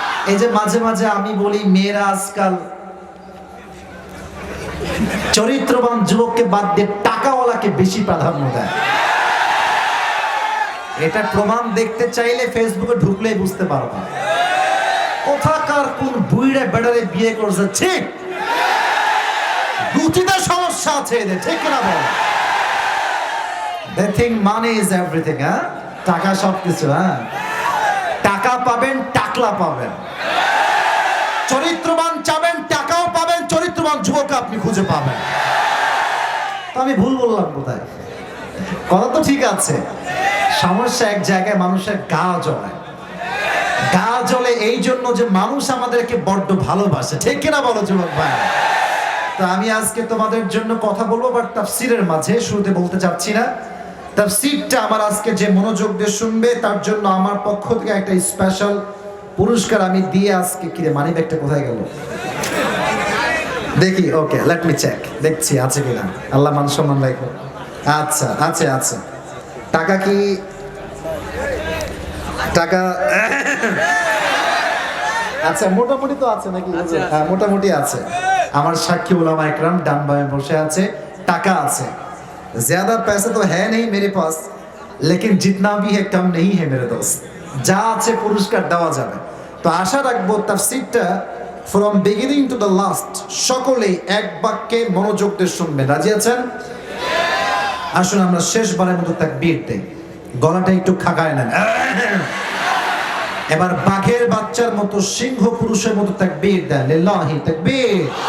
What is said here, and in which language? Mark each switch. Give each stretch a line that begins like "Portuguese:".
Bangla: এই যে মাঝে মাঝে আমি বলি মেয়েরা আজকাল চরিত্রবান যুবককে বাদ দিয়ে টাকাওয়ালাকে বেশি প্রাধান্য দেয়। এটা প্রমাণ দেখতে চাইলে ফেসবুকে ঢুকলেই বুঝতে পারবা। কোথাকার কোন বুইড়ে বেড়ারে বিয়ে করছে, ঠিক রুচিতে সমস্যা আছে এদের, ঠিক না বল?
English: They think money is everything, হ্যাঁ?
Bangla: টাকা সবকিছু, হ্যাঁ? টাকা পাবেন, টাকলা পাবেন, চরিত্রবান চাবেন, টাকাও পাবেন, চরিত্রবান যুবক আপনি খুঁজে পাবেন। তো আমি ভুল বললাম কোথায়? কথা তো ঠিক আছে, সমস্যা এক জায়গায়, মানুষের গা জ্বলে। গা জ্বলে এই জন্য যে মানুষ আমাদেরকে বড্ড ভালোবাসে, ঠিক কিনা বলো যুবক ভাই? তো আমি আজকে তোমাদের জন্য কথা বলবো, বাট তাফসীরের মাঝে শুরুতে বলতে চাচ্ছি না। তাফসীরটা আমার আজকে যে মনোযোগ দিয়ে শুনবে তার জন্য আমার পক্ষ থেকে একটা স্পেশাল পুরস্কার আমি দিয়ে আজকে। কিরে মানি ব্যাগটা কোথায় গেল? দেখি, ওকে,
English: let me check,
Bangla: দেখছি আছে কিনা। আল্লাহ মান সম্মান রাখো। আচ্ছা, আছে আছে। টাকা কি? টাকা আচ্ছা, মোটামুটি তো আছে নাকি? হ্যাঁ, মোটামুটি আছে। আমার সাক্ষী উলামা ইকরাম ডান বামে বসে আছে, টাকা আছে।
Hindi: ज्यादा पैसे तो है नहीं मेरे पास, लेकिन जितना भी है कम नहीं है मेरे दोस्त।
Bangla: যা আছে পুরস্কার দেওয়া যাবে। তো আশা রাখবো তাফসীরটা
English: from beginning to the last
Bangla: সকলেই এক বাক্যে মনোযোগ দিয়ে শুনবেন। রাজি আছেন? আসুন আমরা শেষবারের মতো তাকবীর দেই, গলাটা একটু খাকায় নেন। এবার বাঘের বাচ্চার মতো, সিংহ পুরুষের মতো তাকবীর দেন, লিল্লাহি তাকবীর।